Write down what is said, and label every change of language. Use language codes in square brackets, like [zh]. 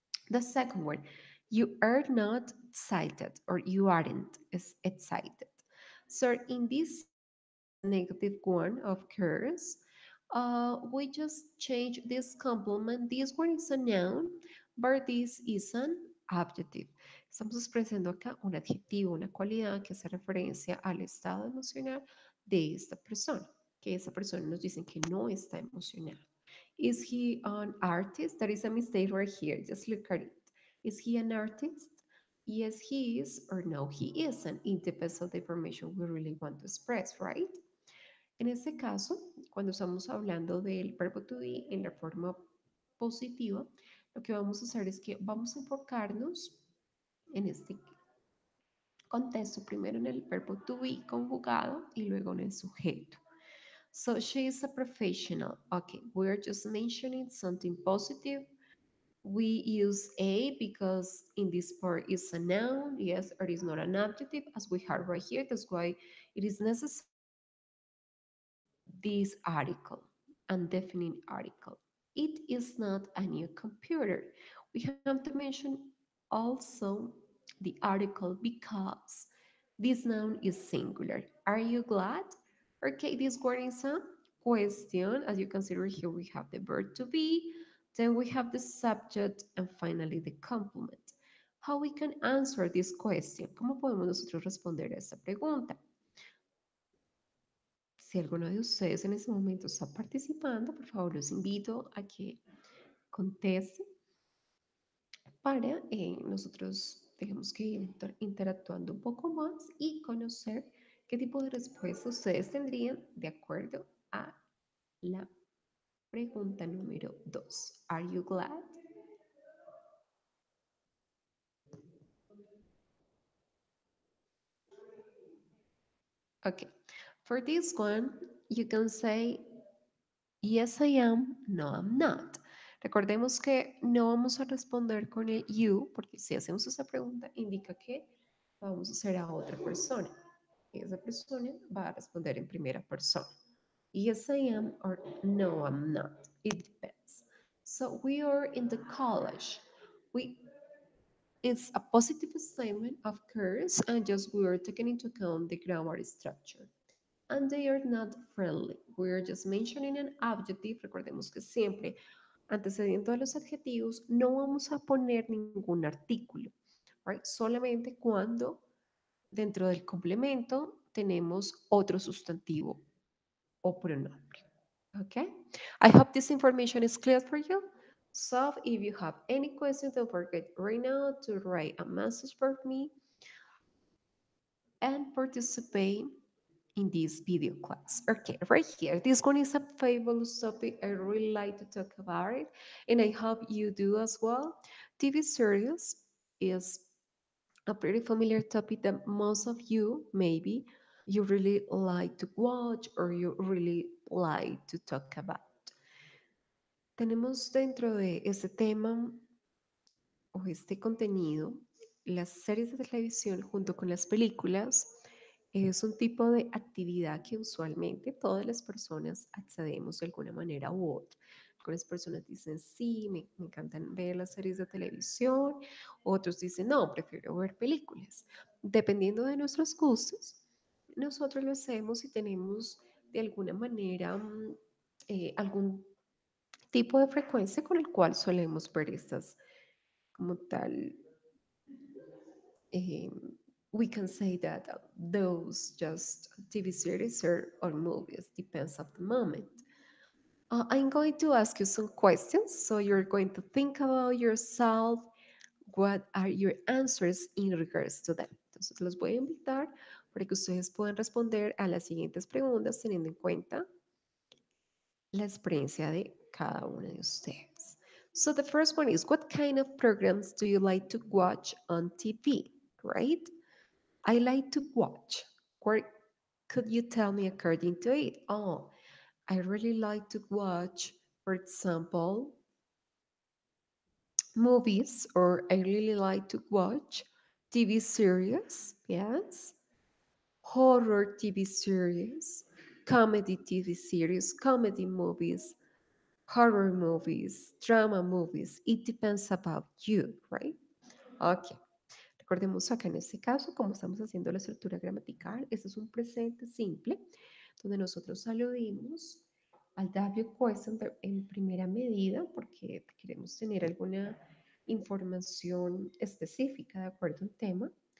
[en] The second one, you are not excited or you aren't excited. So in this case, the negative one of course, we just change this complement. This one is a noun, but this is an adjective. [es] Estamos expresando acá un adjetivo, una cualidad que hace referencia al estado emocional de esta persona, que esa persona nos dicen que no está emocional. [en] Is he an artist? There is a mistake right here. Just look at it. Is he an artist? Yes, he is, or no, he isn't. It depends on the information we really want to express, right? [es] En este caso, cuando estamos hablando del verbo to be en la forma positiva, lo que vamos a hacer es que vamos a enfocarnos en este contexto, primero en el verbo to be conjugado y luego en el sujeto. [en] So she is a professional. Okay, we're just mentioning something positive. We use a because in this part is a noun, yes, or is not an adjective as we have right here. That's why it is necessary to use this article, undefinite article. It is not a new computer. We have to mention also the article because this noun is singular. Are you glad? Okay, this word is a question. As you consider here, we have the verb to be, then we have the subject, and finally the complement. How we can answer this question? [es] ¿Cómo podemos nosotros responder a esta pregunta? Si alguno de ustedes en este momento está participando, por favor los invito a que conteste para nosotros digamos que ir interactuando un poco más y conocer qué tipo de respuesta ustedes tendrían de acuerdo a la pregunta número 2. [en] Are you glad? Okay. For this one, you can say yes, I am, no, I'm not. [es] Recordemos que no vamos a responder con el you, porque si hacemos esa pregunta indica que vamos a hacer a otra persona. Esa persona va a responder en primera persona. [en] Yes, I am, or no, I'm not. It depends. So we are in the college. We It's a positive statement, of course, and just we are taking into account the grammar structure. And they are not friendly. We are just mentioning an adjective. [es] Recordemos que siempre, antecediendo a los adjetivos, no vamos a poner ningún artículo, [en] right? [es] Solamente cuando dentro del complemento tenemos otro sustantivo o pronombre. [en] Okay? I hope this information is clear for you. So if you have any questions, don't forget right now to write a message for me and participate in this video class. Okay, right here. This one is a fabulous topic. I really like to talk about it, and I hope you do as well. TV series is a pretty familiar topic that most of you maybe you really like to watch or you really like to talk about. [es] Tenemos dentro de este tema o este contenido, las series de televisión junto con las películas es un tipo de actividad que usualmente todas las personas accedemos de alguna manera u otra. Algunas personas dicen, sí, me encantan ver las series de televisión, otros dicen, no, prefiero ver películas. Dependiendo de nuestros gustos, nosotros lo hacemos y tenemos de alguna manera algún tipo de frecuencia con el cual solemos ver estas como tal [en] we can say that those just TV series or movies depends of the moment. I'm going to ask you some questions, so you're going to think about yourself. What are your answers in regards to them? [es] Entonces los voy a invitar para que ustedes puedan responder a las siguientes preguntas teniendo en cuenta la experiencia de cada una de ustedes. [en] So the first one is, what kind of programs do you like to watch on TV? Right? I like to watch. What could you tell me according to it? Oh, I really like to watch, for example, movies, or I really like to watch TV series, yes, horror TV series, comedy TV series, comedy movies, horror movies, drama movies. It depends about you, right? Okay. [es] Recordemos acá en este caso, como estamos haciendo la estructura gramatical, este es un presente simple, donde nosotros aludimos al W question en primera medida, porque queremos tener alguna información específica de acuerdo a un tema.